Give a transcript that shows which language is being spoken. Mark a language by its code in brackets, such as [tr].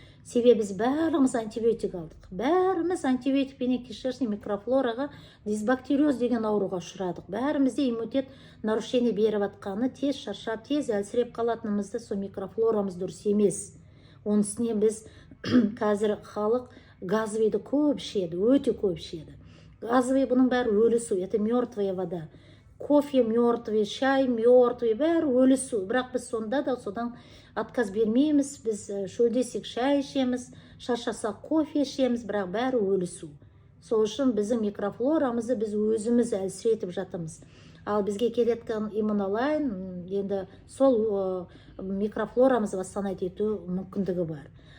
[kk] Себебі біз бәріміз антибиотик алдық. Бәріміз антибиотикпен кишечный микрофлораға дисбактериоз деген ауруға ұшырадық. Бәрімізде иммунитет нарушение беріп атқаны, тез шаршап, тез әлсіреп қалатынымызды сол микрофлорамыз дұрыс емес. Оның үстіне біз қазір халық газовыйды көп ішеді, өте көп ішеді. Газовый бұның бәрі өлі су, [ru] это мертвая вода. Кофе мертвый, чай мертвый, [kk] бәрі өлі су. Бірақ біз сонда да содан отказ бермейміз, біз шөлдесек шай ішеміз, шаршасақ кофе ішеміз, бірақ бәрі өлі су. Сол үшін біздің микрофлорамызды біз өзіміз әлсіретіп жатырмыз. Ал бізге келетін иммунолайн енді сол микрофлорамызды восстановить ету мүмкіндігі бар.